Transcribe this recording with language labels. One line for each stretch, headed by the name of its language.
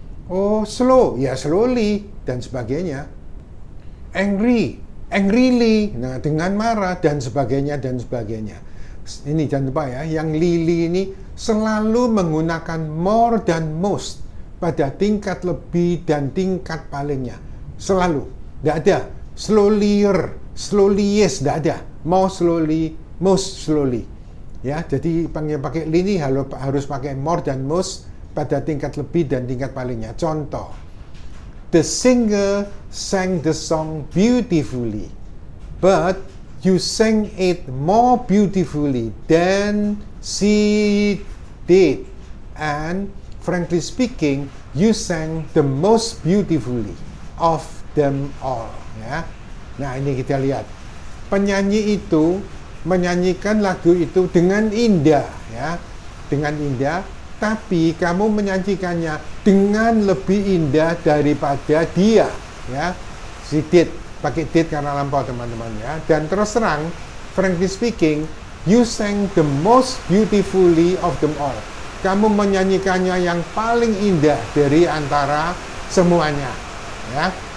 Indonesian: Oh, slow, ya slowly, dan sebagainya. Angry, angrily, nah dengan marah, dan sebagainya, dan sebagainya. Ini jangan lupa ya, yang li ini selalu menggunakan more dan most pada tingkat lebih dan tingkat palingnya. Selalu. Tidak ada slower, slowliest, tidak ada.
English: More slowly, most slowly.
Indonesian: Ya, jadi pakai li ini harus pakai more dan most pada tingkat lebih dan tingkat palingnya.
English: Contoh, the singer sang the song beautifully, but you sang it more beautifully than she did. And frankly speaking, you sang the most beautifully of them all.
Indonesian: Ya. Nah, ini kita lihat. Penyanyi itu menyanyikan lagu itu dengan indah, ya. Dengan indah, tapi kamu menyanyikannya dengan lebih indah daripada dia, ya. She did. Pakai did karena lampau, teman-teman, ya. Dan terus terang,
English: frankly speaking, you sang the most beautifully of them all.
Indonesian: Kamu menyanyikannya yang paling indah dari antara semuanya, ya.